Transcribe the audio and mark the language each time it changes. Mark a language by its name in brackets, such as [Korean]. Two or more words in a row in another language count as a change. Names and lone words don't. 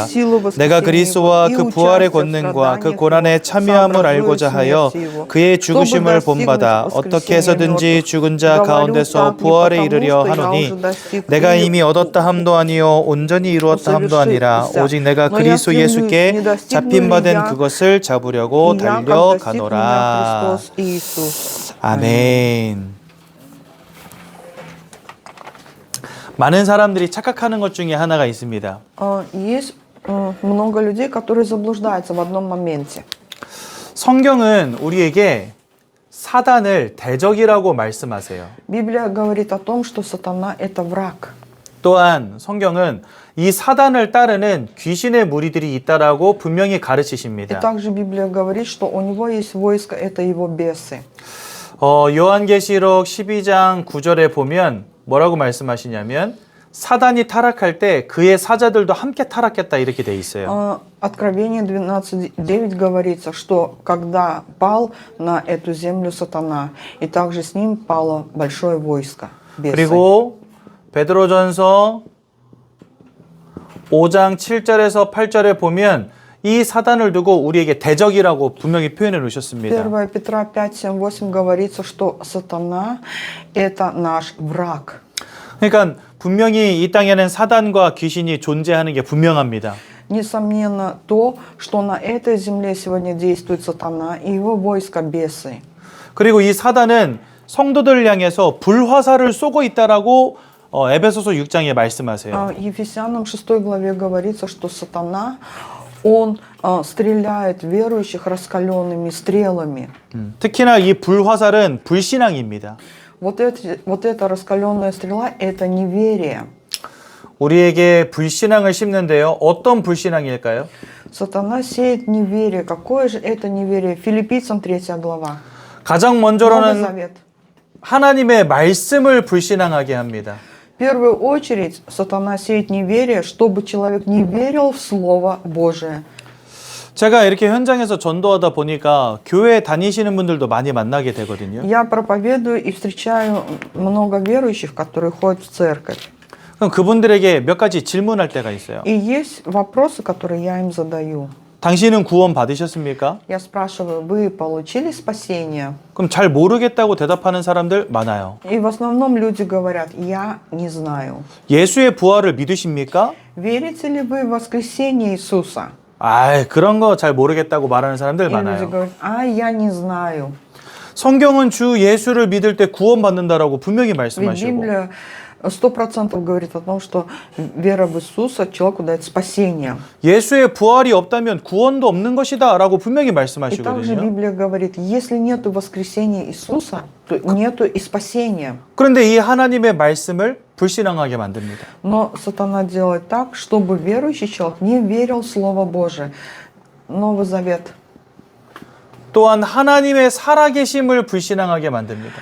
[Korean] 내가 그리스도와 그 부활의 권능과 그 고난의 참여함을 알고자 하여 그의 죽으심을 본받아 어떻게 해서든지 죽은 자 가운데서 부활에 이르려 하노니 내가 이미 얻었다 함도 아니요 온전히 이루었다 함도 아니라 오직 내가 그리스도 예수께 잡힌 바 된 그것을 잡으려고 달려가노라. 아멘. 많은 사람들이 착각하는 것 중에 하나가 있습니다. [Russian] Есть много людей, которые заблуждаются в одном моменте. [Korean] 성경은 우리에게 사단을 대적이라고 말씀하세요. [Russian] Библия говорит о том, что сатана – это враг. [Korean] 또한 성경은 이 사단을 따르는 귀신의 무리들이 있다라고 분명히 [Russian] И [Korean] 가르치십니다. [Russian] также Библия говорит, что у него есть войско – это его бесы. [Korean] 요한계시록 12장 9절에 보면 뭐라고 말씀하시냐면 사단이 타락할 때 그의 사자들도 함께 타락했다 이렇게 돼 있어요. [Russian] Откровение 12:9 говорится, что когда пал на эту землю сатана, и также с ним пало большое войско бесов. [Korean] 그리고 베드로전서 5장 7절에서 8절에 보면 이 사단을 두고 우리에게 대적이라고 분명히 표현해 놓으셨습니다. [Russian] 1 Петра 5:7-8 говорится, что сатана – это наш враг. [Korean] 그러니까 분명히 이 땅에는 사단과 귀신이 존재하는 게 분명합니다. [Russian] Несомненно то, что на этой земле сегодня действует сатана и его войско бесы. [Korean] 그리고 이 사단은 성도들을 향해서 불화살을 쏘고 있다라고 에베소서 6장에 말씀하세요. [Russian] Ефесянам 6 главе говорится, что сатана, он стреляет в верующих раскаленными стрелами. [Korean] 특히나 이 불화살은 불신앙입니다. [Russian] Вот эта раскаленная стрела – это неверие. [Korean] 우리에게 불신앙을 심는데요. 어떤 불신앙일까요? [Russian] Сатана сеет неверие. Какое же это неверие? Филиппийцам 3 глава. [Korean] 가장 [Russian] Новый [Korean] 먼저로는 [Russian] Завет. [Korean] 하나님의 말씀을 불신앙하게 합니다. [Russian] В первую очередь сатана сеет неверие, чтобы человек не верил в Слово Божие. [Korean] 제가 이렇게 현장에서 전도하다 보니까 교회 다니시는 분들도 많이 만나게 되거든요. [Russian] Я проповедую и встречаю много верующих, которые ходят в церковь. [Korean] 그럼 그분들에게 몇 가지 질문할 때가 있어요. [Russian] И есть вопросы, которые я им задаю. [Korean] 당신은 구원 받으셨습니까? [Russian] Я спрашиваю, вы получили спасение? [Korean] 그럼 잘 모르겠다고 대답하는 사람들 많아요. [Russian] И в основном люди говорят, я не знаю. [Korean] 예수의 부활을 믿으십니까? [Russian] Верите ли вы в воскресение Иисуса? [Korean] 그런 거 잘 모르겠다고 말하는 사람들 [Russian] И люди [Korean] 많아요. [Russian] говорят, я не знаю. [Korean] 성경은 주 예수를 믿을 때 구원받는다라고 분명히 [Russian] Ведь [Korean] 말씀하시고 [Russian] Библия 100% говорит о том, что вера в Иисуса человеку дает спасение. [Korean] 예수의 부활이 없다면 구원도 없는 것이다 라고 분명히 [Russian] И также [Korean] 말씀하시거든요. [Russian] Библия говорит, если нет воскресения Иисуса, то нету и спасения. [Korean] 그런데 이 하나님의 말씀을 불신앙하게 만듭니다. [Russian] Но сатана делает так, чтобы верующий человек не верил в Слово Божие. Новый Завет. [Korean] 또한 하나님의 살아계심을 불신앙하게 만듭니다.